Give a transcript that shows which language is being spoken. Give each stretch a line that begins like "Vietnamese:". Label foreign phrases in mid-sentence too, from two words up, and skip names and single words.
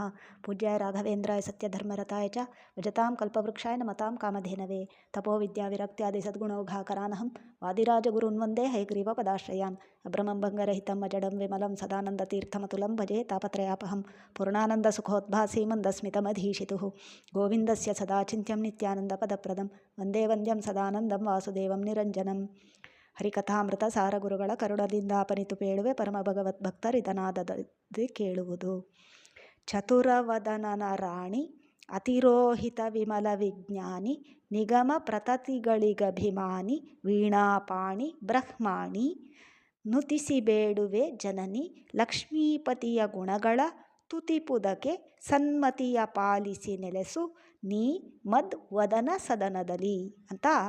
Sanskrit: पूज्याय राघवेन्द्राय सत्यधर्मरताय च भजतां कल्पवृक्षाय नमतां कामधेनवे तपोविद्याविरक्त्यादिसद्गुणौघाकरानहं वादिराजगुरून् वन्दे हयग्रीवपदाश्रयान् अभ्रमं भङ्गरहितम् अजडं विमलं सदानन्दतीर्थमतुलं भजे तापत्रयापहं पूर्णानन्दसुखोद्भासि मन्दस्मितमधीशितुः गोविन्दस्य सदा चिन्त्यं नित्यानन्दपदप्रदं वन्दे वन्द्यं सदानन्दं वासुदेवं निರಂಜನಂ.
Kannada: ಹರಿಕಥಾಮೃತ ಸಾರ ಗುರುಗಳ ಕರುಣದಿಂದಾಪನಿತು ಪೇಳುವೆ ಪರಮ ಭಗವದ್ಭಕ್ತರಿದನಾದದಿ ಕೇಳುವುದು. ಚತುರವದನನ ರಾಣಿ ಅತಿರೋಹಿತ ವಿಮಲ ವಿಜ್ಞಾನಿ ನಿಗಮ ಪ್ರತತಿಗಳಿಗಭಿಮಾನಿ ವೀಣಾಪಾಣಿ ಬ್ರಹ್ಮಾಣಿ ನುತಿಸಿ ಬೇಡುವೆ ಜನನಿ ಲಕ್ಷ್ಮೀಪತಿಯ ಗುಣಗಳ ತುತಿಪುದಕ್ಕೆ ಸನ್ಮತಿಯ ಪಾಲಿಸಿ ನೆಲೆಸು ನೀ ಮದ್ ವದನ ಸದನದಲ್ಲಿ ಅಂತ